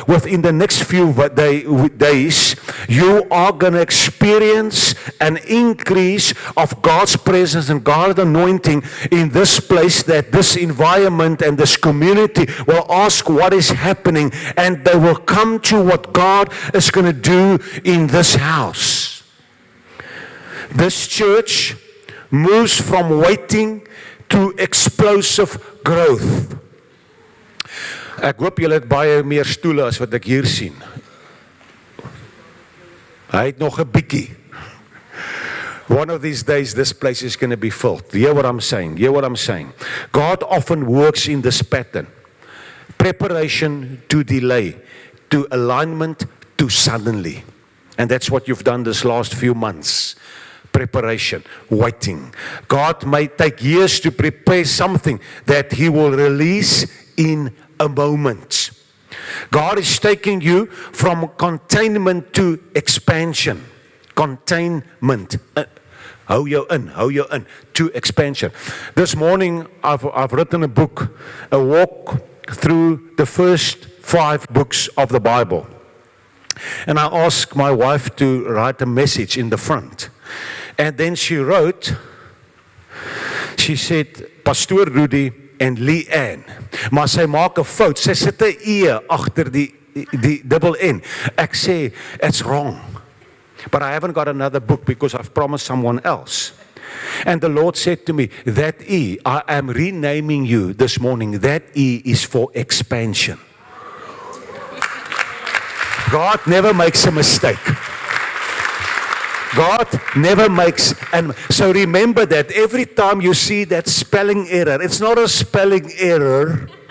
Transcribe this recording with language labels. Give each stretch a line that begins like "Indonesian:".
English: Within the next few days, you are going to experience an increase of God's presence and God's anointing in this place, that this environment and this community will ask what is happening, and they will come to what God is going to do in this house. This church moves from waiting to explosive growth.
Afrikaans: Ek hoop julle het baie meer stoele as wat ek hier sien. Hy het nog 'n bietjie.
English: One of these days this place is going to be filled. Hear what I'm saying. Hear what I'm saying. God often works in this pattern. Preparation to delay, to alignment to suddenly. And that's what you've done this last few months. Preparation, waiting. God may take years to prepare something that He will release in a moment. God is taking you from containment to expansion. Containment.
Afrikaans: Hou jou in,
English: to expansion. This morning I've written a book, a walk through the first 5 books of the Bible. And I asked my wife to write a message in the front. And then she said,
Afrikaans: Pastor Rudy en Leanne, maar sy maak 'n fout, sy sit 'n E agter die dubbel N. Ek sê,
English: it's wrong. But I haven't got another book because I've promised someone else. And the Lord said to me, that E, I am renaming you this morning, that E is for expansion. God never makes a mistake. God never makes, and so remember that every time you see that spelling error, it's not a spelling error.